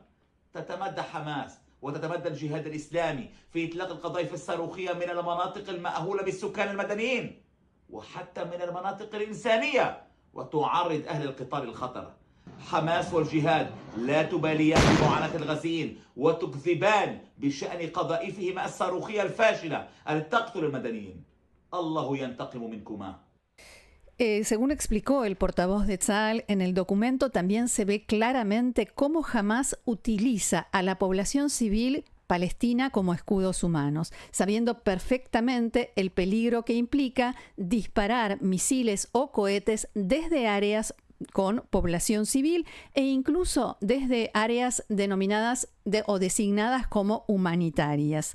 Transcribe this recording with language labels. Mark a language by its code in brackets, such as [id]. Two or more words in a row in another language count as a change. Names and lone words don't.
[ar] تتمدى حماس وتتمدى الجهاد الإسلامي في إطلاق القذائف الصاروخية من المناطق المأهولة بالسكان المدنيين وحتى من المناطق الإنسانية، وتعرض أهل القطار للخطر. حماس والجهاد لا تباليان بمعاناة الغزيين وتكذبان بشأن قذائفهما الصاروخية الفاشلة التي تقتل المدنيين. الله ينتقم منكما. [es] Según explicó el portavoz de Tzal, en el documento también se ve claramente cómo Hamás utiliza a la población civil palestina como escudos humanos, sabiendo perfectamente el peligro que implica disparar misiles o cohetes desde áreas con población civil e incluso desde áreas denominadas o designadas como humanitarias.